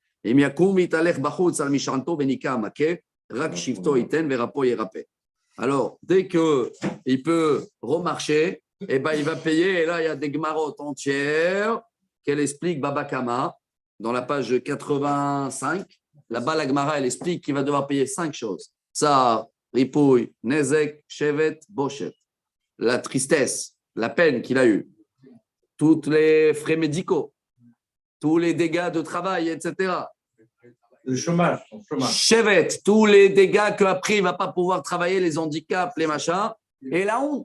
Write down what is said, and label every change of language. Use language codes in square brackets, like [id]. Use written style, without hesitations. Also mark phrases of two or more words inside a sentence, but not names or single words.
[fr] Alors, dès qu'il peut remarcher, eh ben, il va payer. Et là, il y a des gemarotes entières qu'elle explique Baba Kama dans la page 85. Là-bas, la Gemara, elle explique qu'il va devoir payer 5 choses. [he] צער, ריפוי, נזק, שבת, בושת. [fr] La tristesse, la peine qu'il a eue. Tous les frais médicaux. tous les dégâts de travail, etc. Le chômage, Chevet, tous les dégâts qu'après, il ne va pas pouvoir travailler, les handicaps, les machins, et la honte.